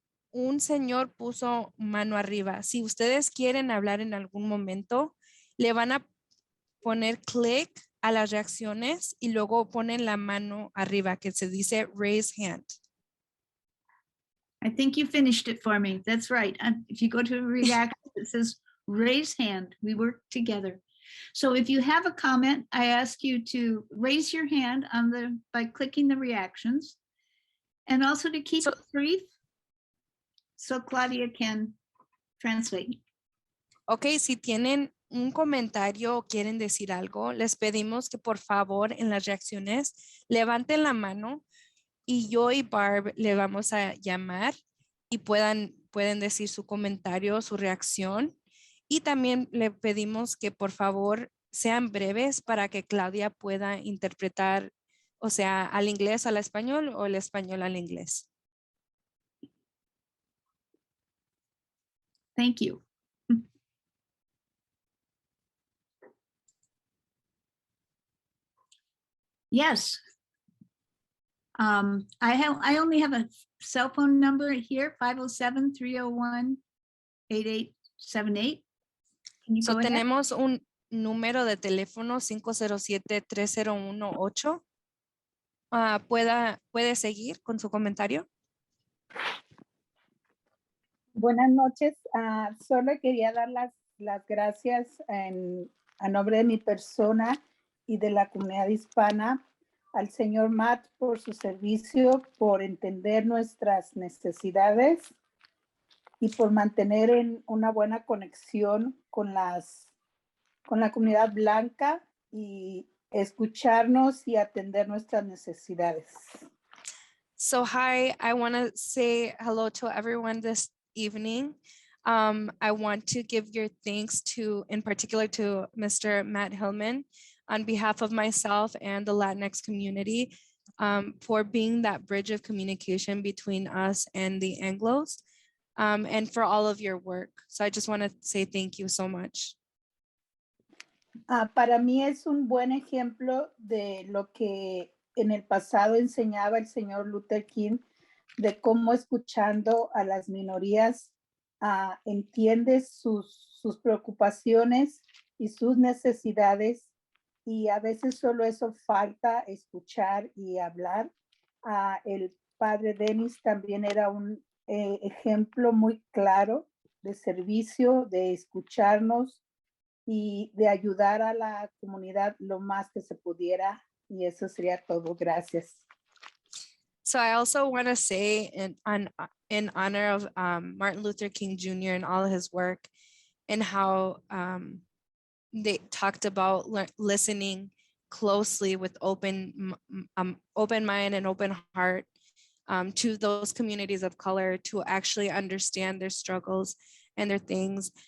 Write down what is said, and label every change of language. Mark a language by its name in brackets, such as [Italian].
[Spanish] Un señor puso mano arriba. Si ustedes quieren hablar en algún momento, le van a poner clic a las reacciones y luego ponen la mano arriba que se dice [English] raise hand. I think you finished it for me. That's right. If you go to react, it says raise hand. We work together. So if you have a comment, I ask you to raise your hand by clicking the reactions, and also to keep it brief so Claudia can translate. [Spanish] Ok, si tienen un comentario o quieren decir algo, les pedimos que por favor en las reacciones levanten la mano y yo y Barb le vamos a llamar y pueden decir su comentario, su reacción. Y también le pedimos que por favor sean breves para que Claudia pueda interpretar, o sea, al inglés al español o el español al inglés. [English] Thank you. Yes. I only have a cell phone number here, 507-301-8878. Can you So, go ahead? [Spanish] tenemos un número de teléfono 507-3018. ¿Puede seguir con su comentario? Buenas noches. Solo quería dar las gracias a nombre de mi persona y de la comunidad hispana al señor Matt por su servicio, por entender nuestras necesidades y por mantener en una buena conexión con la comunidad blanca y escucharnos y atender nuestras necesidades. [English] So, hi, I want to say hello to everyone this evening. I want to give your thanks in particular to Mr. Matt Hillmann on behalf of myself and the Latinx community for being that bridge of communication between us and the Anglos and for all of your work. So I just want to say thank you so much. [Spanish] Para mí es un buen ejemplo de lo que en el pasado enseñaba el señor Luther King, de cómo escuchando a las minorías entiendes sus preocupaciones y sus necesidades, y a veces solo eso falta, escuchar y hablar. El padre Dennis también era un ejemplo muy claro de servicio, de escucharnos y de ayudar a la comunidad lo más que se pudiera, y eso sería todo. Gracias. [English] So I also want to say in honor of Martin Luther King Jr. and all of his work and how they talked about listening closely with open mind and open heart to those communities of color to actually understand their struggles and their things.